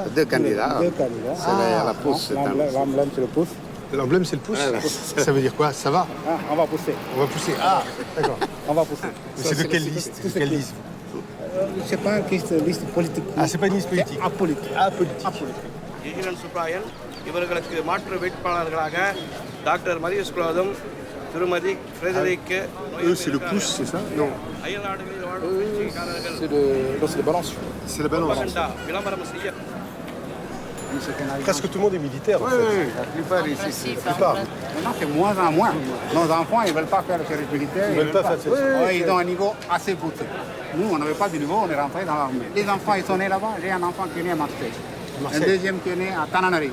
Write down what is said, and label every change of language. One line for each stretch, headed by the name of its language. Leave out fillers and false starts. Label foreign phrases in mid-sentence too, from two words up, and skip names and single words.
French: Deux candidats. C'est la pousse. L'emblème, c'est le pouce. L'emblème, c'est le pouce. Ça veut dire quoi? Ça va? Ah, on va pousser. On va pousser. Ah, d'accord. On va pousser. C'est de quelle liste? De quelle liste? C'est pas une liste politique. Ah, c'est pas une liste politique. C'est apolitique. Apolitique.
Tamil: ஈரன் சுப்ராயன் இவர்களுக்கு மாற்று வேட்பாளர்களாக டாக்டர் மரியஸ் குலோதம் திருமதி ஃப்ரெடரிக்
French: Eux, c'est le pouce, c'est ça? Non.
Tamil: அயல்நாடுகளில் வாழும் பயிற்சியாளர்கள்
French: C'est la balance. C'est la balance.
Tamil: அஜெண்டா விளம்பரம் செய்ய
French: Presque tout le monde est militaire, en fait. Oui, la plupart ici. La plupart. Maintenant, c'est moins en moins. Nos enfants, ils ne veulent pas faire le service militaire. Ils veulent pas faire le service militaire. Oui, ils ont un niveau assez poussé. Nous, on n'avait pas de niveau, on est rentré dans l'armée. Les enfants, ils sont nés là-bas. J'ai un enfant qui est né à Marseille. Un deuxième qui est né à Tananarive.